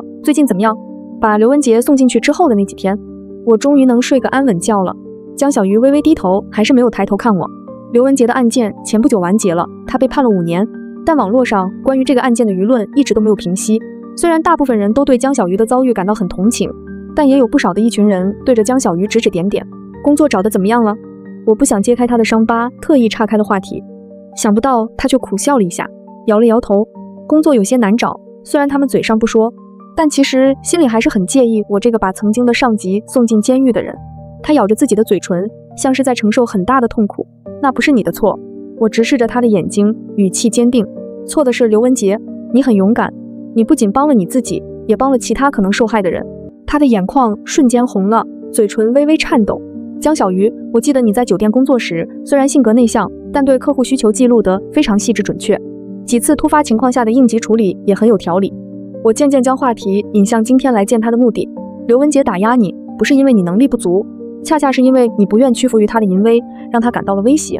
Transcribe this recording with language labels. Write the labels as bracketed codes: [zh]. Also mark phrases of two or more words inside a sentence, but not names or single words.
[zh] 最近怎麼樣？把劉文杰送進去之後的那幾天，我終於能睡個安穩覺了。江小魚微微低頭，還是沒有抬頭看我。劉文杰的案件前不久完結了，他被判了5年，但網絡上關於這個案件的輿論一直都沒有平息。雖然大部分人都對江小魚的遭遇感到很同情，但也有不少的一群人對着江小魚指指點點。工作找得怎麼樣了？我不想揭開他的傷疤，特意岔開了話題。想不到他卻苦笑了一下，搖了搖頭。工作有些難找，雖然他們嘴上不說，但其實心裡還是很介意我這個把曾經的上級送進監獄的人。他咬着自己的嘴唇，像是在承受很大的痛苦。那不是你的錯。我直視着他的眼睛，語氣堅定。錯的是劉文杰，你很勇敢，你不僅幫了你自己，也幫了其他可能受害的人。他的眼眶瞬間紅了，嘴唇微微顫抖。江小魚，我記得你在酒店工作時，雖然性格內向，但對客戶需求記錄得非常細緻準確，幾次突發情況下的應急處理也很有條理。我漸漸将話題引向今天來見他的目的。刘文杰打壓你，不是因為你能力不足，恰恰是因為你不願屈服於他的淫威，讓他感到了威脅。